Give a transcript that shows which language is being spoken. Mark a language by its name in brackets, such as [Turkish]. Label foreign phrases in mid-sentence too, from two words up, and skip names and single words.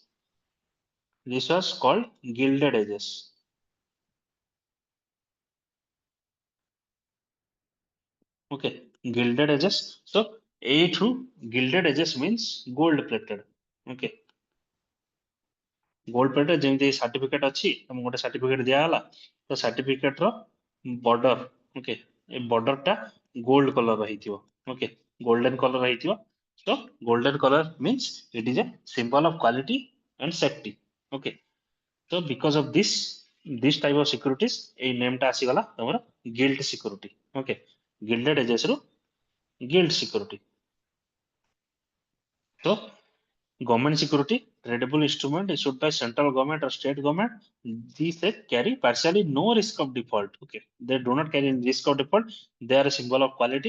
[English] This was called gilded edges. Okay, gilded edges. So A through gilded edges means gold plated. Okay, gold plated ଯେମିତି certificate [Odia] ଅଛି ତମକୁ ଗୋଟେ [English] certificate [Odia] ଦିଆଗଲା ତ [English] certificate ର border okay ଏ border ଟା gold color [Odia] ର ହେଇଥିବ [English] okay golden color ହେଇଥିବ so golden color means it is a symbol of quality and safety okay so because of this type of securities এই name [Odia] ଟା ଆସିଗଲା ତମର [English] gilt security okay gilded edges ରୁ gilt security. So, government security, tradable instrument issued by central government or state government, these they carry partially no risk of default. Okay, they do not carry risk of default. They are a symbol of quality.